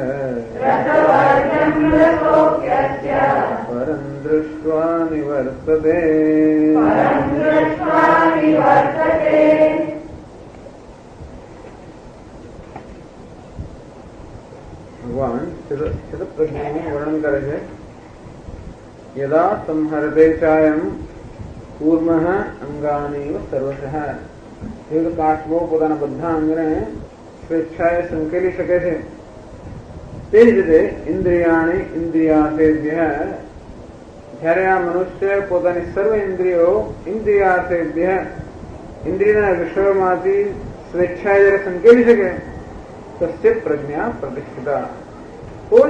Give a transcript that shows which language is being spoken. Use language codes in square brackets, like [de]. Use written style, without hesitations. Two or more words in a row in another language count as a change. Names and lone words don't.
[sa] परं दृष्ट्वा निवर्तते [gu] भगवान स्थितप्रज्ञનું વર્ણન કરે છે [sa] यदा संहरते चायम कूर्मः अंगानीव सर्वशः [gu] એક કાચબો પોતાના બધા અંગને સ્વેચ્છાએ સંકેલી શકે છે તે જ રીતે [sa] ઇન્દ્રિયાણી ઇન્દ્રિયાર્થેભ્યઃ [gu] જ્યારે આ મનુષ્ય પોતાની સર્વ ઇન્દ્રિયો ઇન્દ્રિયાર્થેભ્યઃ ઇન્દ્રિયના વિષયોમાંથી સ્વેચ્છાએ જ્યારે સંકેલી શકે [sa] તસ્ય પ્રજ્ઞા પ્રતિષ્ઠિતા [gu] તો જ